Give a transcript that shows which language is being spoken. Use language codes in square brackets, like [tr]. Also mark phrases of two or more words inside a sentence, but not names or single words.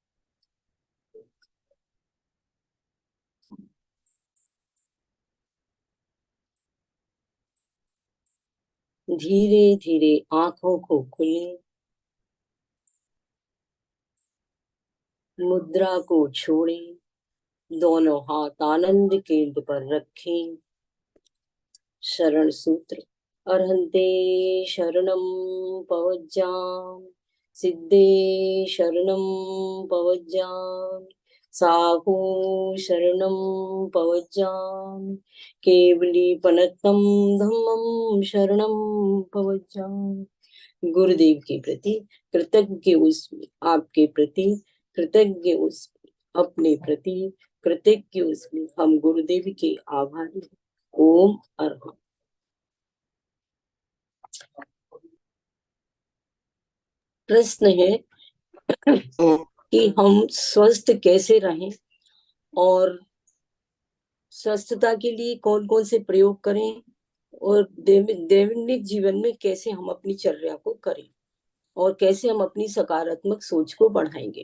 [hi] धीरे धीरे आंखों को खोलें, मुद्रा को छोड़ें, दोनों हाथ आनंद केंद्र पर रखें। शरण सूत्र। [pra] अर्हन्ते शरणं पवज्जाम, सिद्धे शरणं पवज्जाम, साहू शरणं पवज्जाम, केवलीपनत्तं धम्मं शरणं पवज्जाम। [hi] गुरुदेव के प्रति कृतज्ञ उसमें, आपके प्रति कृतज्ञ उसमें, अपने प्रति कृतज्ञ उसमें हम गुरुदेव के आभारी हैं। [sa] ओम अर्हम्। [hi] प्रश्न है कि हम स्वस्थ कैसे रहें और स्वस्थता के लिए कौन कौन से प्रयोग करें और दैनिक जीवन में कैसे हम अपनी चर्या को करें और कैसे हम अपनी सकारात्मक सोच को बढ़ाएंगे।